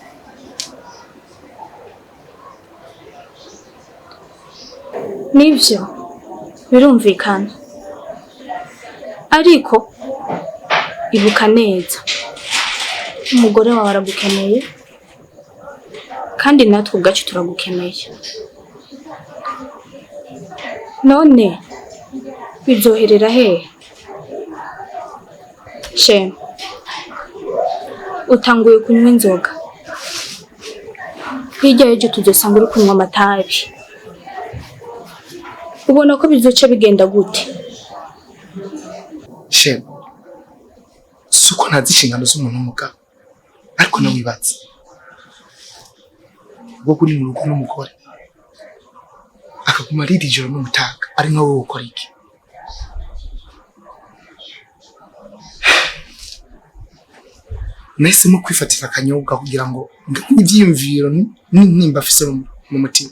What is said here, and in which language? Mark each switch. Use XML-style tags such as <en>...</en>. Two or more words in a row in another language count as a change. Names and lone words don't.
<rn>Nibyo birumvikana, ariko ibuka neza umugore wawe aragukeneye kandi natwe ubwacu turagukeneye. None bizoherera hehe? She utanguye kunywa inzoga, hirya y'ejo tuzosanga uri kunywa amatabi. Ubona ko bizoca bigenda gute? She suko ntazi inshingano z'umuntu w'umugabo, ariko nawe wibatse ubwo kuri mu rugo n'umugore akaguma arira ijoro n'umutaga, ari nka wowe ukora iki? Nahisemo kwifatira akanyobwa kugira ngo ngabanye ibyiyumviro nimba afise mu mutima.</rn>